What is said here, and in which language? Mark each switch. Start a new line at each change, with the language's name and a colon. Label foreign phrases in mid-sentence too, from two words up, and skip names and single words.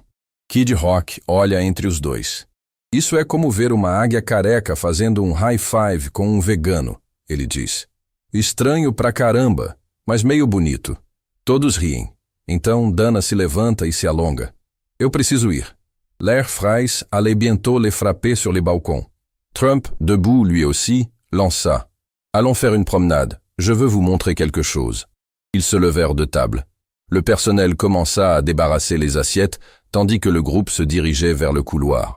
Portuguese: Kid Rock olha entre os dois. Isso é como ver uma águia careca fazendo um
English: high five
Portuguese: com um vegano, ele diz. Estranho pra caramba, mas meio bonito. Todos riem. Então Dana se levanta e se alonga. Eu preciso ir.
French: L'air frais allait bientôt les frapper sur les balcons. Trump, debout lui aussi, lança. Allons faire une promenade. Je veux vous montrer quelque chose. Ils se levèrent de table. Le personnel commença à débarrasser les assiettes, tandis que le groupe se dirigeait vers le couloir.